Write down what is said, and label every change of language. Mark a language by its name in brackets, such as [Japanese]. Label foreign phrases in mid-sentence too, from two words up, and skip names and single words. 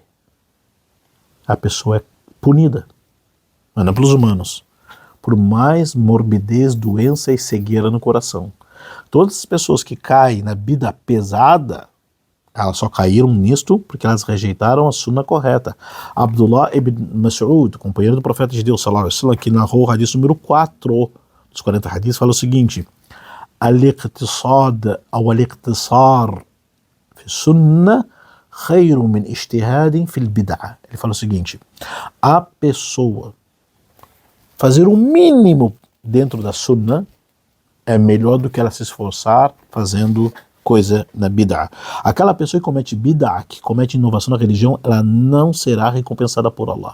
[Portuguese] A pessoa é punida, mas não pelos humanos, por mais morbidez, doença e cegueira no coração. Todas as pessoas que caem na bid'a pesada, elas só caíram nisto porque elas rejeitaram a sunnah correta. Abdullah ibn Mas'ud, companheiro do profeta de Deus, [Arabic] صلى الله عليه وسلم, [Portuguese] que narrou o hadith número 4 dos 40 hadiths, fala o seguinte: [Arabic] الاقتصاد ou الاقتصار في السنة خير من اجتهاد في البدعة. [Portuguese] Ele fala o seguinte: a pessoa fazer o mínimo dentro da sunnah é melhor do que ela se esforçar fazendo coisa na bid'ah. Aquela pessoa que comete bid'ah, que comete inovação na religião, ela não será recompensada por Allah.